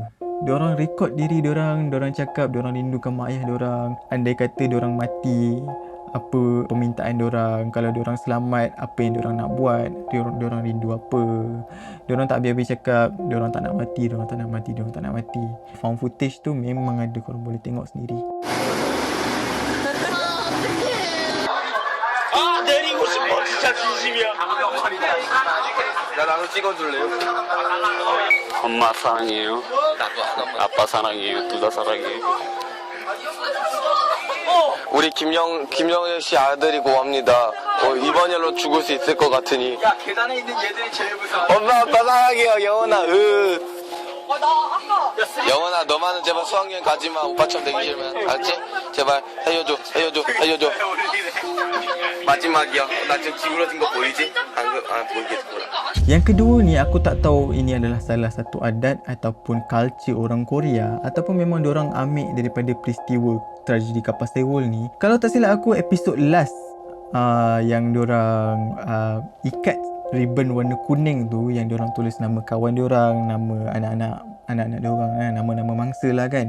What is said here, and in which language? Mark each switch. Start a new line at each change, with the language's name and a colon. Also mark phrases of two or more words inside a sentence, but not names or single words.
Malay: Diorang rekod diri diorang cakap diorang rindukan mak ayah diorang, andai kata diorang mati apa permintaan diorang, kalau diorang selamat apa yang diorang nak buat, diorang rindu apa. Diorang tak habis-habis cakap diorang tak nak mati.
English: Found footage
Malay: tu memang ada, korang boleh tengok sendiri.
Korean: 내리고 싶어 진짜 진심이야. 나 나도 찍어줄래요? 엄마 사랑해요. 아빠 사랑해요. 둘 다 사랑해요. 우리 김영애 씨 아들이 고맙니다. 이번 일로 죽을 수 있을 것 같으니. 야 계단에 있는 얘들이 제일 무서워. 엄마 아빠 사랑해요 영원아. 영원아 너만은 제발 수학여행 가지마. 오빠처럼 되기 싫으면 알았지? 제발 살려줘. 마지막이야. 나 지금 기울어진 거 보이지? 보이겠구나.
Malay: Yang kedua ni aku tak tahu ini adalah salah satu adat ataupun culture orang Korea ataupun memang diorang ambil daripada peristiwa tragedi kapal Sewol ni. Kalau tak silap aku episod last yang diorang ikat ribbon warna kuning tu, yang diorang tulis nama kawan diorang, nama anak-anak diorang, nama-nama mangsa lah kan.